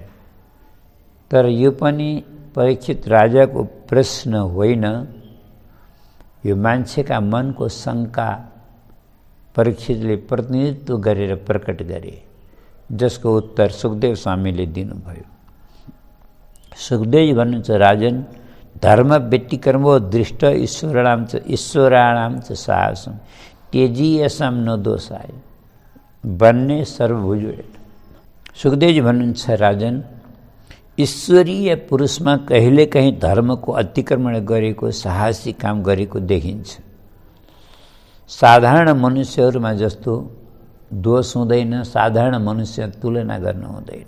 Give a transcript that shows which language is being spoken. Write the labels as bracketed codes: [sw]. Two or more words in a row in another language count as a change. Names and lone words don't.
[ne] तर यो पनि परीक्षित राजाको प्रश्न होइन, यो मान्छेका मनको शङ्का परीक्षितले प्रतिनिधित्व गरेर प्रकट गरे, जसको उत्तर सुखदेव स्वामीले दिनुभयो। सुखदेव भन्नुहुन्छ, [sa] राजन धर्म व्यतिक्रमो दृष्ट ईश्वराणाम च साहसम तेजीयसम न दोषाय बन्ने सर्वभुज। [ne] सुखदेवजी भन्नुहुन्छ, राजन ईश्वरीय पुरुषमा कहिलेकाहीँ धर्मको अतिक्रमण गरेको, साहसी काम गरेको देखिन्छ। साधारण मनुष्यहरूमा जस्तो दोष हुँदैन, साधारण मनुष्य तुलना गर्न हुँदैन।